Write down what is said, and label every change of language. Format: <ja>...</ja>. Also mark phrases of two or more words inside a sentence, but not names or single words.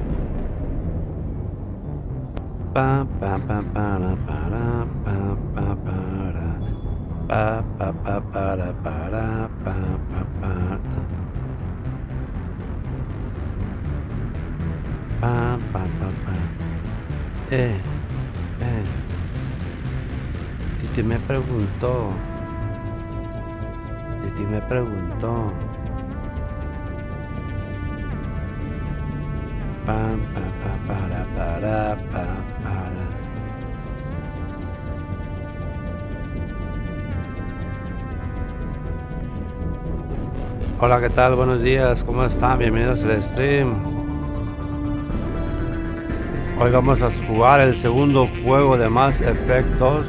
<es>Pa, pa, pa, para, para, pa, pa, para. Pa, pa, pa, para, pa, pa, pa. Pa, pa, pa, pa. Eh. Titi me preguntó. Titi me preguntó. Pa, pa, pa, para, pa, para. Hola, ¿qué tal? Buenos días, ¿cómo están? Bienvenidos al stream. Hoy vamos a jugar el segundo juego de Mass Effect 2.</es>